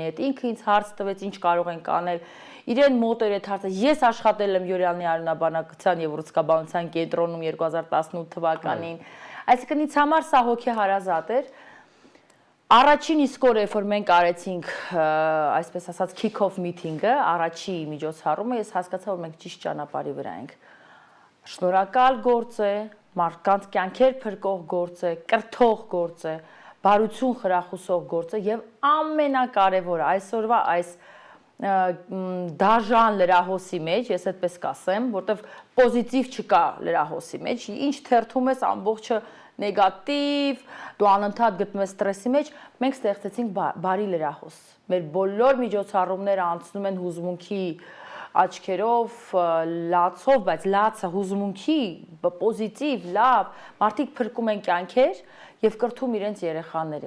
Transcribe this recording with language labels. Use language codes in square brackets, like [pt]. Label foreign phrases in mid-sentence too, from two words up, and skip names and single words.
[hy] հետ, ինքը ինձ հարց տվեց, ինչ կարող ենք անել։ Իրեն մոտ էր այդ հարցը։ Ես աշխատել եմ Յուրյանի արյունաբանական եւ ռուսկաբանության կենտրոնում 2018 թվականին։ Այսինքն ինձ համար սա հոգեհարազատ էր։ Առաջին իսկ օրը, երբ որ մենք արեցինք, այսպես ասած, [en] kick-off meeting- [hy] ը, առաջի միջոցառումը, ես հասկացա, որ մենք ճիշտ ճանապարհի վրա ենք։ Շնորհակալ գործ է, մարդկանց կյանքեր փրկող գործ է, կրթող գործ է, բարություն խրախուսող գործ է եւ ամենակարևորը այսօրվա այս դաժան լրահոսի մեջ, ես այդպես կասեմ, որտեվ պոզիտիվ չկա լրահոսի մեջ, ինչ թերթում ես ամբողջը նեգատիվ, դու անընդհատ գտնվում ես ստրեսի մեջ, մենք ստեղծեցինք բարի լրահոս։ Մեր բոլոր միջոցառումները անցնում են հուզմունքի աչքերով, լացով, բայց լացը հուզմունքի, պոզիտիվ, լավ, մարդիկ փրկում են կյանքեր եւ կրթում իրենց երեխաներին։